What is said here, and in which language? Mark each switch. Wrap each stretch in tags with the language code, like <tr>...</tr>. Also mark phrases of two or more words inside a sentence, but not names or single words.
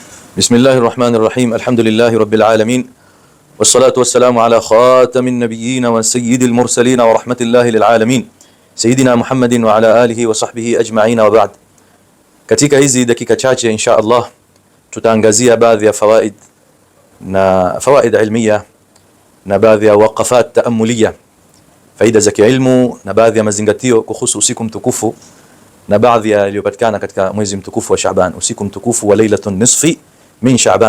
<ar>بسم الله الرحمن الرحيم. الحمد لله رب العالمين، والصلاة والسلام على خاتم النبيين وسيد المرسلين ورحمة الله للعالمين سيدنا محمد وعلى آله وصحبه أجمعين وبعد.</ar> <sw>Katika hizi dakika chache</sw> <ar>إن شاء الله</ar> <sw>tutaangazia baadhi ya</sw> <ar>فوائد علمية</ar> <sw>na baadhi ya</sw> <ar>وقفات تأملية,</ar> <sw>faida za kiilmu na baadhi ya mazingatio kuhusu usiku mtukufu na baadhi ya yaliyopatikana katika mwezi mtukufu wa Shaaban, usiku mtukufu wa</sw> <ar>ليلة النصف من شعبان.</ar>